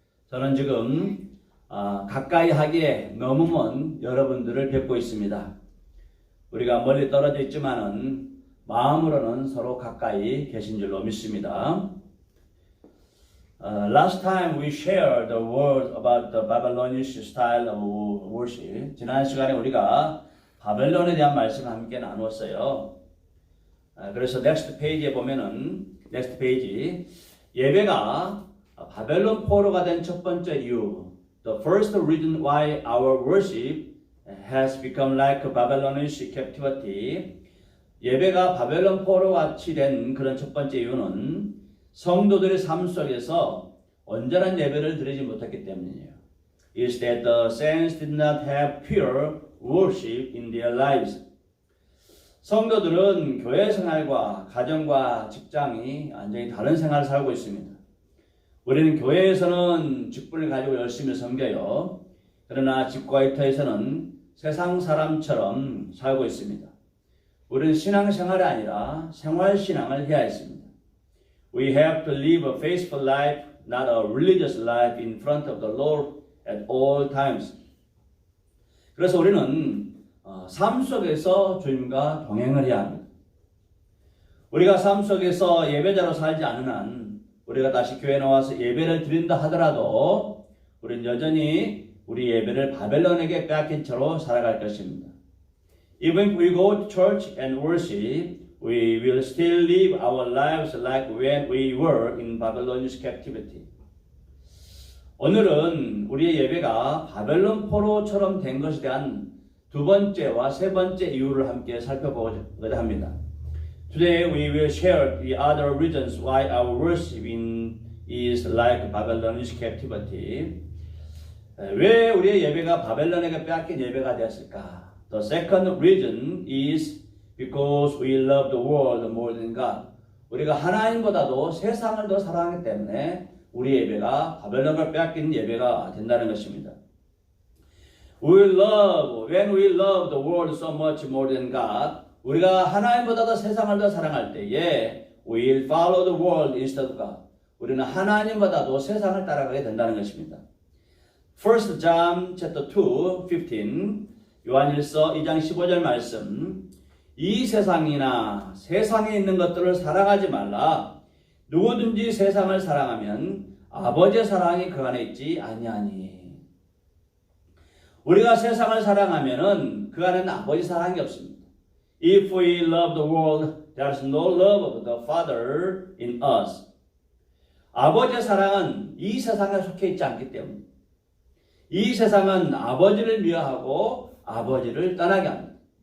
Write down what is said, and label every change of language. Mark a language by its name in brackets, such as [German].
[Korean] 저는 지금 가까이 하기에 너무 먼 여러분들을 뵙고 있습니다. 우리가 멀리 떨어져 있지만은 마음으로는 서로 가까이 계신 줄로 믿습니다. [English] Last time we shared the word about the Babylonish style of worship. [Korean] 지난 시간에 우리가 바벨론에 대한 말씀을 함께 나누었어요. 그래서 next page에 보면은 next page 예배가 바벨론 포로가 된 첫 번째 이유, [English] the first reason why our worship has become like Babylonish captivity. [Korean] 예배가 바벨론 포로 같이 된 그런 첫 번째 이유는 성도들의 삶 속에서 온전한 예배를 드리지 못했기 때문이에요. [English] Is that the saints did not have pure worship in their lives. [Korean] 성도들은 교회 생활과 가정과 직장이 완전히 다른 생활을 살고 있습니다. 우리는 교회에서는 직분을 가지고 열심히 섬겨요. 그러나 집과 일터에서는 세상 사람처럼 살고 있습니다. 우리는 신앙생활이 아니라 생활신앙을 해야 했습니다. [English] We have to live a faithful life, not a religious life in front of the Lord at all times. [Korean] 그래서 우리는 삶 속에서 주님과 동행을 해야 합니다. 우리가 삶 속에서 예배자로 살지 않는 한 우리가 다시 교회에 나와서 예배를 드린다 하더라도 우리는 여전히 우리 예배를 바벨론에게 빼앗긴 채로 살아갈 것입니다. [English] Even if we go to church and worship, we will still live our lives like when we were in Babylonish captivity. [Korean] 오늘은 우리의 예배가 바벨론 포로처럼 된 것에 대한 두 번째와 세 번째 이유를 함께 살펴보고자 합니다. [English] Today we will share the other reasons why our worship is like Babylonish captivity. [Korean] 왜 우리의 예배가 바벨론에게 빼앗긴 예배가 되었을까? [English] The second reason is because we love the world more than God. [Korean] 우리가 하나님보다도 세상을 더 사랑하기 때문에 우리 예배가 바벨론을 빼앗긴 예배가 된다는 것입니다. [English] When we love the world so much more than God, [Korean] 우리가 하나님보다 세상을 더 사랑할 때에 [English] we will follow the world instead of God. [Korean] 우리는 하나님보다도 세상을 따라가게 된다는 것입니다. 1 John chapter 2, 15 요한일서 2장 15절 말씀. 이 세상이나 세상에 있는 것들을 사랑하지 말라. 누구든지 세상을 사랑하면 아버지의 사랑이 그 안에 있지 아니하니. 우리가 세상을 사랑하면은 그 안에는 아버지 사랑이 없습니다. [English] If we love the world, there is no love of the Father in us. [Korean] 아버지의 사랑은 이 세상에 속해 있지 않기 때문에 이 세상은 아버지를 미워하고 아버지를 떠나게 합니다.